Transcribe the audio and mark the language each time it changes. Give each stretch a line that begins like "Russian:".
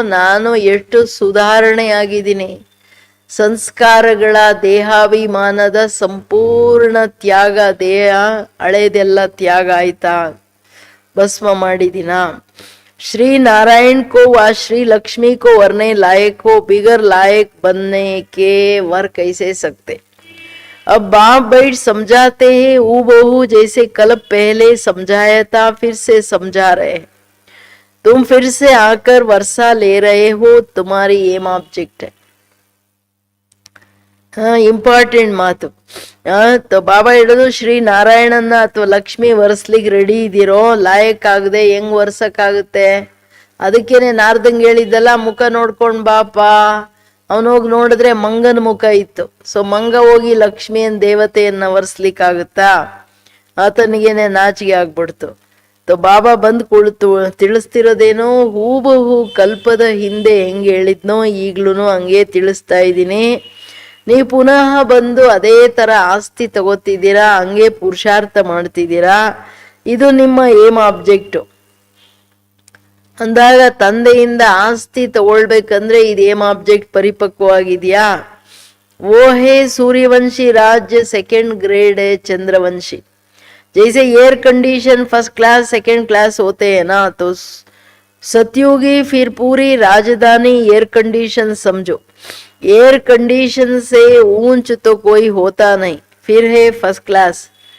Kannada: ನಾನು ಎಷ್ಟು ಸುಧಾರಣೆ ಆಗಿದ್ದೀನಿ, ಸಂಸ್ಕಾರಗಳ ದೇಹಾಭಿಮಾನದ ಸಂಪೂರ್ಣ ತ್ಯಾಗ, ದೇಹ ಹಳೇದೆಲ್ಲ ತ್ಯಾಗ ಆಯ್ತಾ, ಭಸ್ಮ ಮಾಡಿದಿನ.
Hindi: श्री नारायण को व श्री लक्ष्मी को वरने लायक हो, बिगर लायक बनने के वर कैसे सकते. अब बाप बैठ समझाते हैं हूबहू जैसे कल पहले समझाया था, फिर से समझा रहे. तुम फिर से आकर वर्षा ले रहे हो, तुम्हारी एम ऑब्जेक्ट है.
Kannada: ಇಂಪಾರ್ಟೆಂಟ್ ಮಾತು. ಬಾಬಾ ಹೇಳೋದು, ಶ್ರೀ ನಾರಾಯಣನ್ನ ಅಥವಾ ಲಕ್ಷ್ಮಿ ವರ್ಸ್ಲಿಕ್ಕೆ ರೆಡಿ ಇದ್ದೀರೋ? ಲಾಯಕ್ ಆಗದೆ ಹೆಂಗ್ ವರ್ಸಕ್ಕಾಗುತ್ತೆ? ಅದಕ್ಕೇನೆ ನಾರ್ದಂಗ್ ಹೇಳಿದ್ದಲ್ಲ, ಮುಖ ನೋಡ್ಕೊಂಡ್ ಬಾಪ. ಅವನೋಗಿ ನೋಡಿದ್ರೆ ಮಂಗನ ಮುಖ ಇತ್ತು. ಸೊ ಮಂಗ ಹೋಗಿ ಲಕ್ಷ್ಮಿಯನ್ ದೇವತೆಯನ್ನ ವರ್ಸ್ಲಿಕ್ಕಾಗುತ್ತಾ? ಆತನಿಗೇನೆ ನಾಚಿಗೆ ಆಗ್ಬಿಡ್ತು. ಬಾಬಾ ಬಂದು ಕುಳಿತು ತಿಳಿಸ್ತಿರೋದೇನೋ ಹೂಬಹು ಕಲ್ಪದ ಹಿಂದೆ ಹೆಂಗೆ ಹೇಳಿದ್ನೋ ಈಗ್ಲೂ ಹಂಗೆ ತಿಳಿಸ್ತಾ ಇದ್ದೀನಿ. ನೀವು ಪುನಃ ಬಂದು ಅದೇ ತರ ಆಸ್ತಿ ತಗೋತಿದ್ದೀರಾ, ಹಂಗೆ ಪುರುಷಾರ್ಥ ಮಾಡ್ತಿದ್ದೀರಾ. ಇದು ನಿಮ್ಮ ಏಮ್ ಆಬ್ಜೆಕ್ಟು ಅಂದಾಗ ತಂದೆಯಿಂದ ಆಸ್ತಿ ತಗೊಳ್ಬೇಕಂದ್ರೆ ಇದು ಏಮ್ ಆಬ್ಜೆಕ್ಟ್ ಪರಿಪಕ್ವವಾಗಿದೆಯಾ?
Hindi: वो है सूर्यवंशी राज्य सेकेंड ग्रेड है चंद्रवंशी. जैसे air condition first class second class होते हैं ना, तो सतयुगी फिर पूरी राजधानी एयर कंडीशन समझो. एयर कंडीशन से ऊंच तो कोई होता नहीं, फिर है फर्स्ट क्लास.